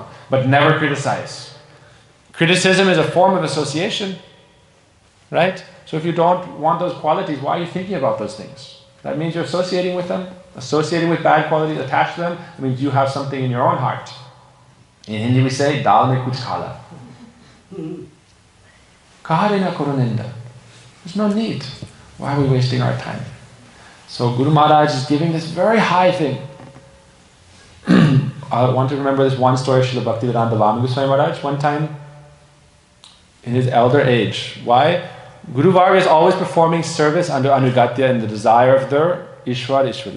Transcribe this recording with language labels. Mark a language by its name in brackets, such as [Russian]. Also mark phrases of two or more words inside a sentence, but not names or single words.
[English] But never criticize. Criticism is a form of association, right? So if you don't want those qualities, why are you thinking about those things? That means you're associating with them, associating with bad qualities, attached to them. It means you have something in your own heart. In Hindi we say, [Hindi] dal mein kuch khala. Kahare na karo ninda. [English] There's no need. Why are we wasting our time? So Guru Maharaj is giving this very high thing. I want to remember this one story of Srila Bhaktivedanta Gosvami Maharaja one time in his elder age. Why? Guru Varga is always performing service under Anugatya and the desire of their Ishwar Ishwari.